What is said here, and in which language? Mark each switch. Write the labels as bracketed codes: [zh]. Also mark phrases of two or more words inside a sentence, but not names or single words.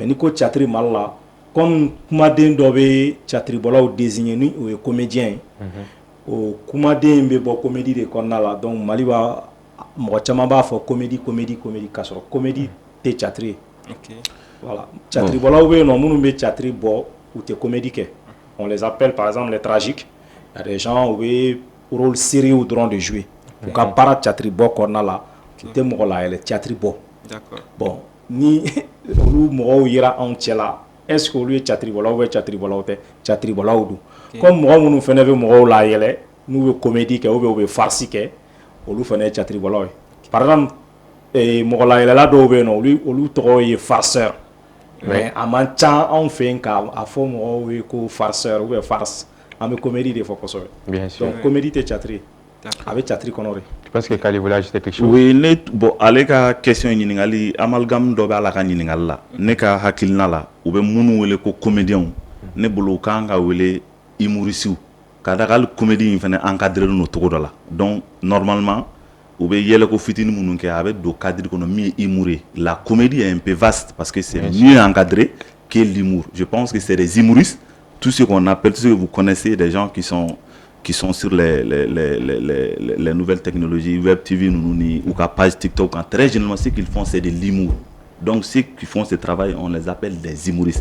[bm] ni ko théâtre Mali la comme kumaden dɔ bɛ théâtre bɔlaw désigner ni o ye comédien ye o kumaden bɛ bɔ comédie de kɔnɔna la donc Mali b'a mɔgɔ caman b'a fɔ comédie k'a sɔrɔ comédie tɛ théâtre ye [fr] voilà théâtre [bm] bɔlaw bɛ yen nɔ minnu bɛ théâtre bɔ u tɛ comédie kɛ [fr] on les appelle par exemple les tragiques il y a des gens [bm] u bɛ [fr] rôle sérieux [bm] dɔrɔn de jouer u ka baara théâtre bɔ kɔnɔna la u tɛ mɔgɔ layɛlɛ théâtre bɔ bon ni olu mɔgɔw yera anw cɛ la [fr] est-ce que [bm] olu ye théâtre bɔlaw ou théâtre bɔlaw tɛ théâtre bɔlaw don comme mɔgɔ minnu fɛnɛ bɛ mɔgɔw la yɛlɛ n'u bɛ comédie kɛ [fr] ou bien [bm] u bɛ farce kɛ olu fɛnɛ ye théâtre bɔlaw ye [fr] par exemple [bm] mɔgɔ la yɛlɛla dɔw bɛ yen nɔ olu tɔgɔ ye farceur mais a man ca anw fɛ yen k'a fɔ mɔgɔw ye ko farceur [fr] ou bien farce [bm] an bɛ comédie de fɔ kosɛbɛ. [fr] Bien sûr. Donc comédie [bm] tɛ théâtre ye a bɛ théâtre kɔnɔ de. [fr] Je pense que Kali voulait ajouter quelque chose. Oui, bon, [bm] ale ka question ɲininkali amalgame dɔ bɛ ala ka ɲininkali la ne ka hakilina la u bɛ minnu wele ko comédiens ne bolo u kan ka wele humoristes ka da hali comédie in fana encadré no cogo dɔ la donc normalement u bɛ yɛlɛko fitinin minnu kɛ a bɛ don cadre kɔnɔ min ye humour ye [fr] la comédie est un peu vaste parce que c'est mieux encadré que l'humour. Je pense que c'est des humoristes, tout ce qu'on appelle, tout ce que vous connaissez, des gens qui sont sur les nouvelles technologies, Web TV, ou la page TikTok. Très généralement, ce qu'ils font, c'est de l'humour. Donc, ceux qui font ce travail, on les appelle des humoristes.